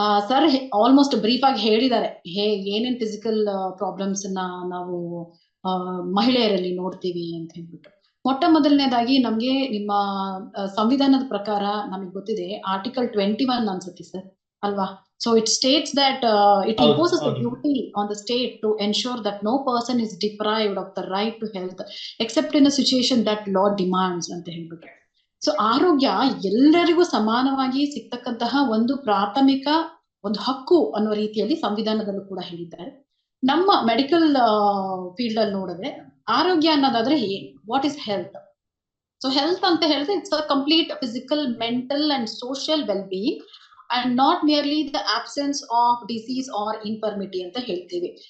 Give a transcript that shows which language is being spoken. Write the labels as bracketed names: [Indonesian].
[Kannada] Sir almost brief ಆಗಿ ಹೇಳಿದ್ದಾರೆ ಏನೇನ್ ಫಿಸಿಕಲ್ ಪ್ರಾಬ್ಲಮ್ಸ್ ನಾವು ಮಹಿಳೆಯರಲ್ಲಿ ನೋಡ್ತೀವಿ ಅಂತ ಹೇಳ್ಬಿಟ್ಟು. ಮೊಟ್ಟ ಮೊದಲನೇದಾಗಿ ನಮ್ಗೆ ನಿಮ್ಮ ಸಂವಿಧಾನದ ಪ್ರಕಾರ ನಮಗೆ ಗೊತ್ತಿದೆ, ಆರ್ಟಿಕಲ್ 21 ಅನ್ಸುತ್ತೆ ಸರ್ ಅಲ್ವಾ? [English] So it states that it imposes a duty on the state to ensure that no person is deprived of the right to health except in a situation that law demands [Kannada] ಅಂತ ಹೇಳ್ಬಿಟ್ಟು. So ಆರೋಗ್ಯ ಎಲ್ಲರಿಗೂ ಸಮಾನವಾಗಿ ಸಿಗ್ತಕ್ಕಂತಹ ಒಂದು ಪ್ರಾಥಮಿಕ ಒಂದು ಹಕ್ಕು ಅನ್ನೋ ರೀತಿಯಲ್ಲಿ ಸಂವಿಧಾನದಲ್ಲೂ ಕೂಡ ಹೇಳಿದ್ದಾರೆ. ನಮ್ಮ ಮೆಡಿಕಲ್ ಫೀಲ್ಡ್ ಅಲ್ಲಿ ನೋಡಿದ್ರೆ ಆರೋಗ್ಯ ಅನ್ನೋದಾದ್ರೆ [English] What is health? [Kannada] So health ಅಂತ ಹೇಳಿದ್ರೆ [English] it's a complete physical, mental and social well being and not merely the absence of disease or infirmity [Kannada] ಅಂತ ಹೇಳ್ತೀವಿ.